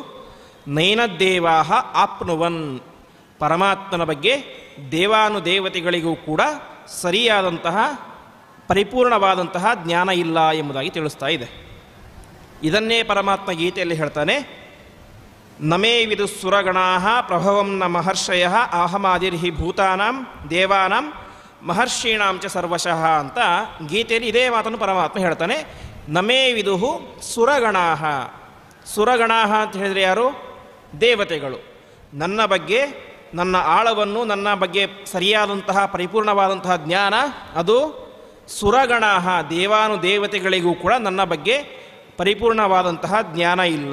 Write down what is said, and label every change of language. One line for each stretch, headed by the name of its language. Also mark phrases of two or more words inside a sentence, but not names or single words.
Sanskrit: ನೈನದ್ದೇವಾಹ ಆಪ್ನುವನ್,
Kannada: ಪರಮಾತ್ಮನ ಬಗ್ಗೆ ದೇವಾನುದೇವತೆಗಳಿಗೂ ಕೂಡ ಸರಿಯಾದಂತಹ ಪರಿಪೂರ್ಣವಾದಂತಹ ಜ್ಞಾನ ಇಲ್ಲ ಎಂಬುದಾಗಿ ತಿಳಿಸ್ತಾ ಇದೆ. ಇದನ್ನೇ ಪರಮಾತ್ಮ ಗೀತೆಯಲ್ಲಿ ಹೇಳ್ತಾನೆ,
Sanskrit: ನಮೇ ವಿದು ಸುರಗಣಾಃ ಪ್ರಭವಂ ನ ಮಹರ್ಷಯಃ ಅಹಮಾದಿರ್ಹಿ ಭೂತಾನಾಂ ದೇವಾನಾಂ ಮಹರ್ಷೀಣಾಂ ಚ ಸರ್ವಶಃ
Kannada: ಅಂತ ಗೀತೆಯಲ್ಲಿ ಇದೇ ಮಾತನ್ನು ಪರಮಾತ್ಮ ಹೇಳ್ತಾನೆ.
Sanskrit: ನಮೇ ವಿದುಹು ಸುರಗಣಾಃ, ಸುರಗಣಾಃ
Kannada: ಅಂತ ಹೇಳಿದರೆ ಯಾರು, ದೇವತೆಗಳು. ನನ್ನ ಬಗ್ಗೆ, ನನ್ನ ಆಳವನ್ನು, ನನ್ನ ಬಗ್ಗೆ ಸರಿಯಾದಂತಹ ಪರಿಪೂರ್ಣವಾದಂತಹ ಜ್ಞಾನ ಅದು ಸುರಗಣಾಃ, ದೇವಾನುದೇವತೆಗಳಿಗೂ ಕೂಡ ನನ್ನ ಬಗ್ಗೆ ಪರಿಪೂರ್ಣವಾದಂತಹ ಜ್ಞಾನ ಇಲ್ಲ.